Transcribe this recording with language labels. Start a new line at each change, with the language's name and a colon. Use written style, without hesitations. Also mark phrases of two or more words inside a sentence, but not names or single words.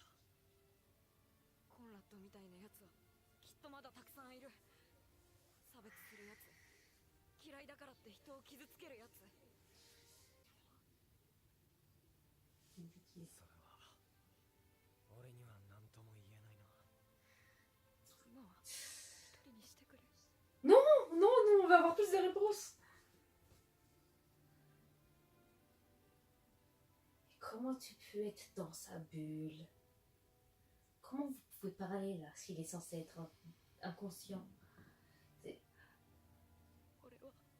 Japanese: コンラッドみたいなやつはきっとまだたくさんいる差別するやつ嫌いだからって人を傷つけるやつそれは俺には何とも言えないな。今は一人にしてくれ
French: Non, non, on va avoir plus de réponses. Comment tu peux être dans sa bulle? Comment vous pouvez parler là s'il est censé être inconscient?
Japanese: 俺は